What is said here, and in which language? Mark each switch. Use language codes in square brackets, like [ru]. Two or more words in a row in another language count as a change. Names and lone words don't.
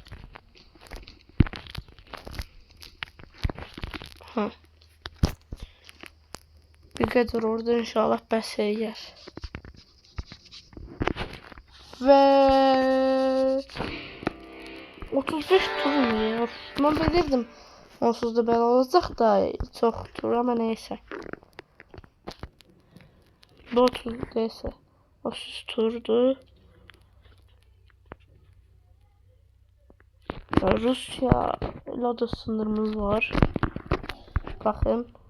[az] Bir kadar ordu inşallah bəs eləyər. [tr] Ve 35 tur mu ya? [az] Ben bilirdim. Onsuz da belə olacaq da çox tur ama neyse. [tr] Bu 30 neyse. 30 turdu. Rusya ile de sınırımız var. Bakın.